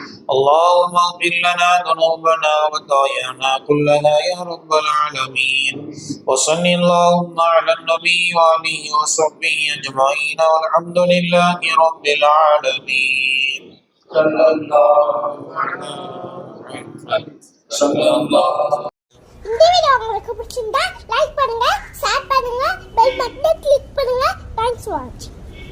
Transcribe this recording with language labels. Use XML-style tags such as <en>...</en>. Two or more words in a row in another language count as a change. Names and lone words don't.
<ar>اللهم اغفر لنا ذنوبنا وخطايانا كلها يا رب العالمين. وصل اللهم على النبي وآله وصحبه أجمعين والحمد لله رب العالمين. صلى الله على محمد صلى الله.</ar> <ta>இந்த வீடியோ உங்களுக்கு பிடிச்சிருந்தா லைக் பண்ணுங்க, ஷேர் பண்ணுங்க,</ta> <en>bell button click</en> <ta>பண்ணுங்க.</ta> <en>Thanks for watching.</en>